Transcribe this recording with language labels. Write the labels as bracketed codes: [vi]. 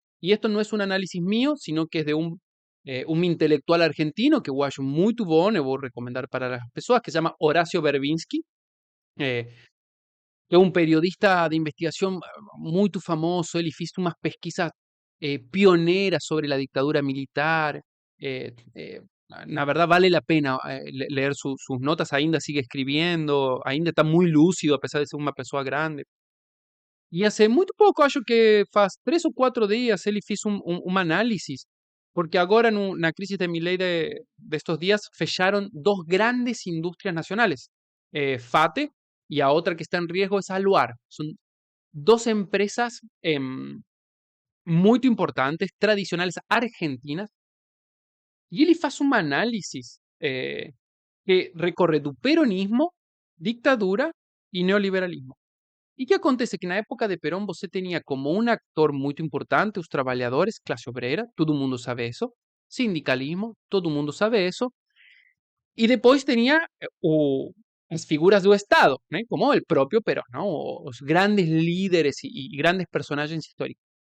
[es] Y esto no es un análisis mío, sino que es de un intelectual argentino que [pt] eu acho muito bom, eu vou recomendar [es] para las personas, que se llama Horacio Verbinski, eh, que es un periodista de investigación muy famoso. Él hizo unas pesquisas pioneras sobre la dictadura militar. eh, eh, la verdad vale la pena leer sus notas, ainda sigue escribiendo, ainda está muy lúcido a pesar de ser una persona grande. [pt] E hace muito pouco, acho que faz 3 ou 4 dias, ele fez um análise, porque agora na crise de Milei destes dias, fecharam 2 grandes indústrias nacionais, FATE e a outra que está em risco é Aluar. São 2 empresas muito importantes, tradicionais argentinas, e ele faz uma análise que recorre do peronismo, ditadura e neoliberalismo. [es] ¿Y qué acontece? Que en la época de Perón você tenía como un actor muy importante los trabajadores, clase obrera, todo el mundo sabe eso, sindicalismo, todo el mundo sabe eso, y después tenía las figuras del Estado, ¿no? Como el propio Perón, ¿no? Los grandes líderes y grandes personajes históricos.